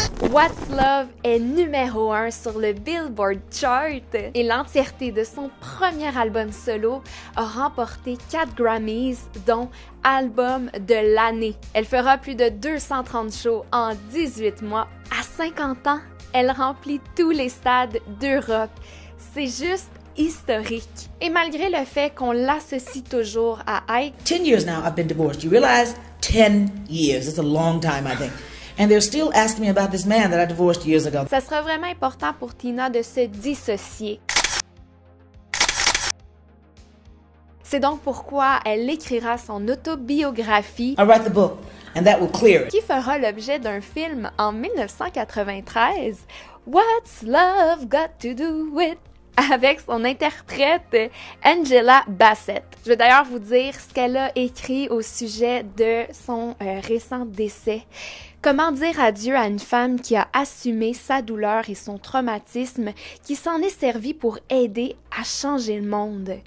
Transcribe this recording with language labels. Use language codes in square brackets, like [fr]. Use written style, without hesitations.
[fr] What's Love est numéro 1 sur le Billboard Chart et l'entièreté de son premier album solo a remporté 4 Grammys, dont Album de l'année. Elle fera plus de 230 shows en 18 mois. À 50 ans, elle remplit tous les stades d'Europe. C'est juste historique. Et malgré le fait qu'on l'associe toujours à Ike. [en] 10 years now I've been divorced. You realize 10 years. It's a long time, I think. And they're still asking me about this man that I divorced years ago. [fr] Ça sera vraiment important pour Tina de se dissocier. C'est donc pourquoi elle écrira son autobiographie. [en] I write the book, and that will clear it. [fr] Qui fera l'objet d'un film en 1993. [en] What's Love Got to Do With? [fr] Avec son interprète Angela Bassett. Je vais d'ailleurs vous dire ce qu'elle a écrit au sujet de son récent décès. Comment dire adieu à une femme qui a assumé sa douleur et son traumatisme, qui s'en est servi pour aider à changer le monde.